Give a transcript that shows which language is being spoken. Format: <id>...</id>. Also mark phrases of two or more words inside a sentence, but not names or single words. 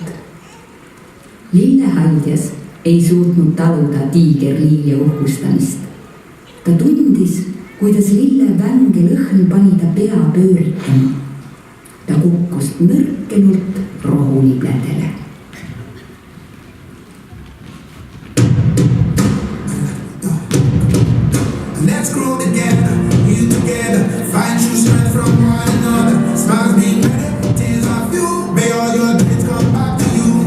<et>Lillehaldjas ei suutnud taluda tiigerliilja uhkustamist. Ta tundis, kuidas lille vänge lõhn pani ta pea pööritama. Ta kukkus nõrkenult rohulibledele.</et> <en>Let's grow together, heal together, find true strength from one another. Smiles being better, tears are few. May all your dreams come back to you.</en>